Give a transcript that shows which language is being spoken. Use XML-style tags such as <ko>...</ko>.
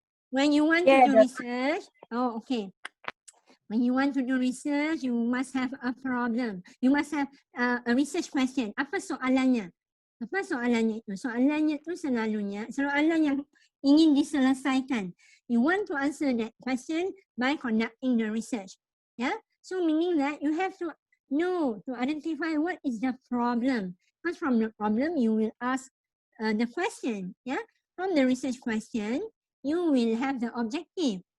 <en>When you want to do research, okay. When you want to do research, you must have a problem. You must have a research question. Apa soalannya?</en> <ms>Apa soalannya itu? Soalannya itu selalunya soalan yang ingin diselesaikan.</ms> <en>You want to answer that question by conducting the research. Yeah. So meaning that you have to know to identify what is the problem. Because from the problem you will ask the question. Yeah. From the research question you will have the objective.</en>